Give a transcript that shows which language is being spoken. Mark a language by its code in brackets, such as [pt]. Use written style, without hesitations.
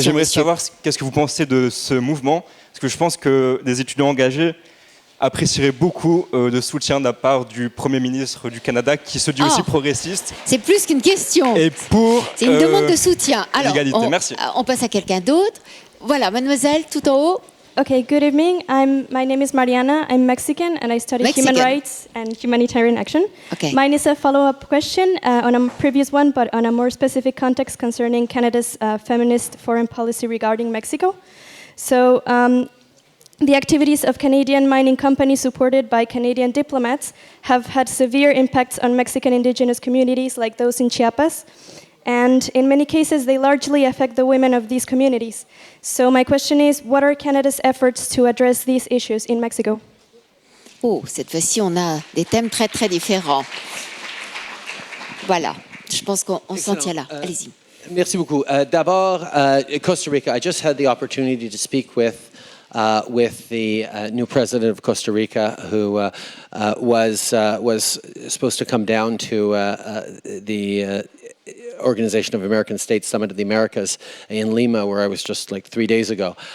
[fr] Et j'aimerais savoir qu'est-ce que vous pensez de ce mouvement, parce que je pense que des étudiants engagés apprécieraient beaucoup de soutien de la part du Premier ministre du Canada, qui se dit aussi progressiste. C'est plus qu'une question. C'est une demande de soutien. Alors, merci. On passe à quelqu'un d'autre. Voilà, mademoiselle, tout en haut. [en] Okay, good evening. My name is Mariana. I'm Mexican and I study human rights and humanitarian action. Okay. Mine is a follow-up question on a previous one, but on a more specific context concerning Canada's feminist foreign policy regarding Mexico. So, the activities of Canadian mining companies supported by Canadian diplomats have had severe impacts on Mexican indigenous communities like those in Chiapas. And in many cases, they largely affect the women of these communities. So my question is, what are Canada's efforts to address these issues in Mexico? [fr] Oh, cette fois-ci, on a des thèmes très, très différents. Voilà, je pense qu'on s'en tient là. Allez-y. Merci beaucoup. [en] D'abord, Costa Rica, I just had the opportunity to speak with the new president of Costa Rica, who was supposed to come down to the Organization of American States Summit of the Americas in Lima, where I was just like 3 days ago.